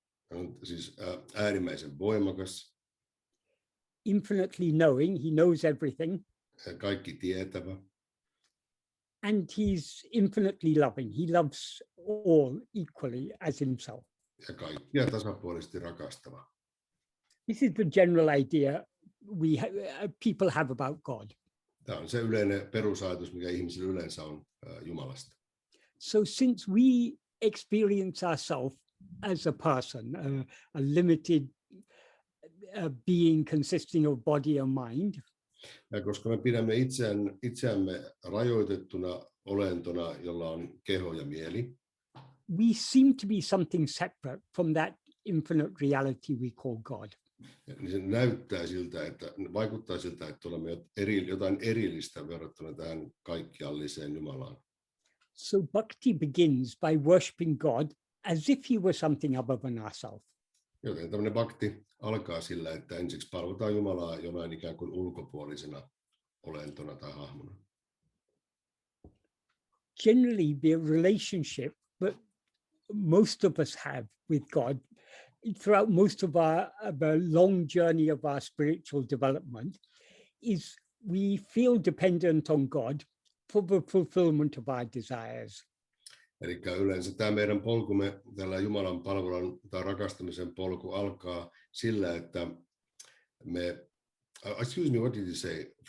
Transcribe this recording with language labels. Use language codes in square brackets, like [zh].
[fi] Hän on siis äärimmäisen voimakas. [en] Infinitely knowing, he knows everything. [fi] Kaikki tietävä. [en] And he's infinitely loving. He loves all equally as himself. [fi] Ja kaikkia tasapuolisesti rakastava. [en] This is the general idea people have about God. [fi] Tämä on se yleinen perusajatus, mikä ihmisillä yleensä on Jumalasta. [en] So since we experience ourselves as a person, a limited being consisting of body and mind, [fi] ja koska me pidämme itseämme rajoitettuna olentona, jolla on keho ja mieli, [en] we seem to be something separate from that infinite reality we call God. [fi] Niin se näyttää siltä, vaikuttaa siltä, että olemme jotain erillistä verrattuna tähän kaikkialliseen Jumalaan. [en] So bhakti begins by worshipping God as if he were something other than ourselves. [fi] Joten tämmöinen bhakti alkaa sillä, että ensiksi palvotaan Jumalaa jonain ikään kuin ulkopuolisena olentona tai hahmona. [en] Generally, the relationship that most of us have with God throughout most of the long journey of our spiritual development is we feel dependent on God for the fulfillment of our desires. [fi] Eli yleensä tämä meidän polkumme, tällä Jumalan palvelun tai rakastamisen polku alkaa sillä, että me, [en] excuse me, what did you say?